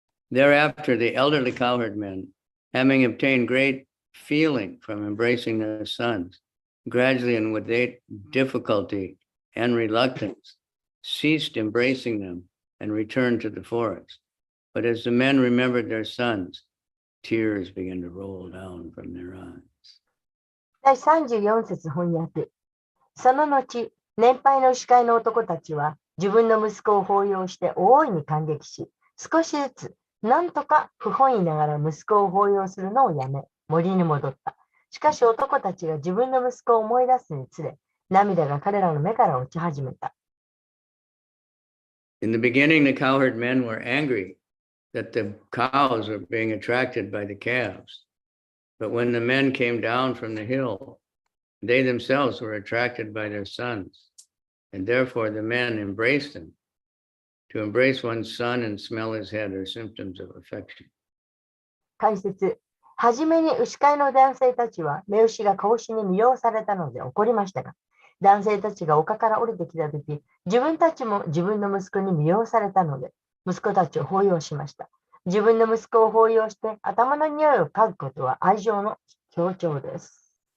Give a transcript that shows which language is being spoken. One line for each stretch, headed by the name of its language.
English: Thereafter, the elderly cowherd men, having obtained great feeling from embracing their sons, gradually and with great difficulty and reluctance, ceased embracing them and returned to the forest. But as the men remembered their sons, tears began to roll down from their eyes.
Japanese: 第34節翻訳。その後、年配の牛飼いの男たちは自分の息子を抱擁して大いに感激し、少しずつなんとか不本意ながら息子を抱擁するのをやめ、森に戻った。しかし男たちが自分の息子を思い出すにつれ、涙が彼らの目から落ち始めた。
English: In the beginning, the cowherd men were angry that the cows were being attracted by the calves. But when the men came down from the hill, they themselves were attracted by their sons, and therefore the men embraced them. To embrace one's son and smell his head are symptoms of affection.
Japanese: 解説。はじめに牛飼いの男性たちは目牛が子牛に魅了されたので怒りましたが、男性たちが丘から降りてきたとき、自分たちも自分の息子に魅了されたので、息子たちを抱擁しました。自分の息子を抱擁して頭の匂いを嗅ぐことは愛情の強調です。